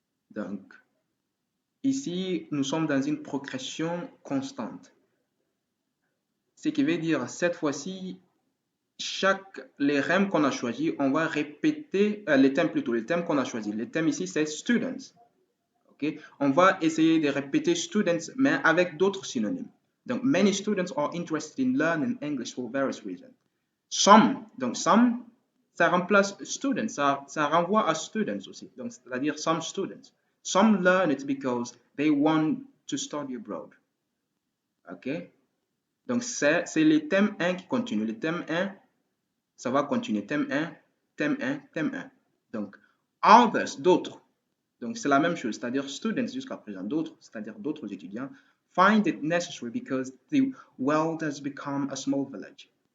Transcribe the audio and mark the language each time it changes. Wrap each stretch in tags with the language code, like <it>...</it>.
<fr>Donc, ici, nous sommes dans une progression constante. Ce qui veut dire, cette fois-ci, les REM qu'on a choisi, on va répéter, les thèmes qu'on a choisi. Le thème ici, c'est students. Okay? On va essayer de répéter students, mais avec d'autres synonymes.</fr> <en>Donc, many students are interested in learning English for various reasons.</en> <fr>Some, donc some, ça remplace students, ça renvoie à students aussi. Donc, c'est-à-dire some students.</fr> <en>Some learn it because they want to study abroad. OK?</en> <fr>Donc, c'est le thème 1 qui continue. Le thème 1, ça va continuer. Thème 1, thème 1, thème 1. Donc, others, d'autres. Donc, c'est la même chose, c'est-à-dire students jusqu'à présent, d'autres, c'est-à-dire d'autres étudiants,</fr> <en>find it necessary because the world has become a small village.</en>